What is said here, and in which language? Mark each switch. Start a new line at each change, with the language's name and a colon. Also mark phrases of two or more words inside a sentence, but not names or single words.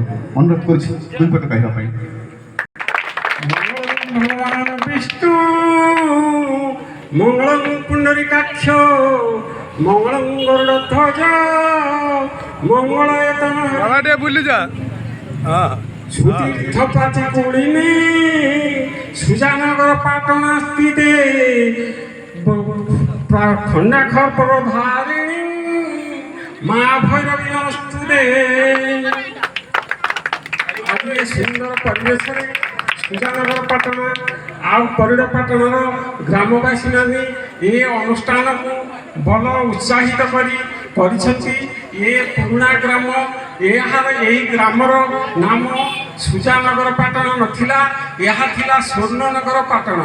Odia: ଅନୁରୋଧ କରୁଛି ଦୁଇ ପଦ କହିବା ପାଇଁ।
Sanskrit: ଭଗବାନ ବିଷ୍ଣୁ ମଙ୍ଗଳଂ ପୁଣ୍ଡରୀକାକ୍ଷ ମଙ୍ଗଳଂ ଗରୁଡ଼ଧ୍ୱଜ ମଙ୍ଗଳାୟତନ
Odia: ବାବା ଟିକେ ବୁଲି ଯା। ହଁ ସୁତୀର୍ଥ ପ୍ରାଚୀ କୁଡ଼ିନି ସୁଜାନଗର ପାଟଣା ସ୍ଥିତେ ଖଣ୍ଡାଖର ଧାରିଣୀ ମା ଭୈରବୀ ନମସ୍ତୁତେ। ଆଜ ଏ ସୁନ୍ଦର ପରିବେଶେ ସୁଜାନଗର ପାଟଣା ଆଉ ପରିଡ଼ା ପାଟଣାର ଗ୍ରାମବାସୀ ମାନେ ଏ ଅନୁଷ୍ଠାନକୁ ଭଲ ଉତ୍ସାହିତ କରିଛନ୍ତି। ଏ ପୁରୁଣା ଗ୍ରାମ, ଏହି ଗ୍ରାମର ନାମ ସୁଜାନଗର ପାଟଣା ନଥିଲା, ଏହା ଥିଲା ସ୍ୱର୍ଣ୍ଣନଗର ପାଟଣା।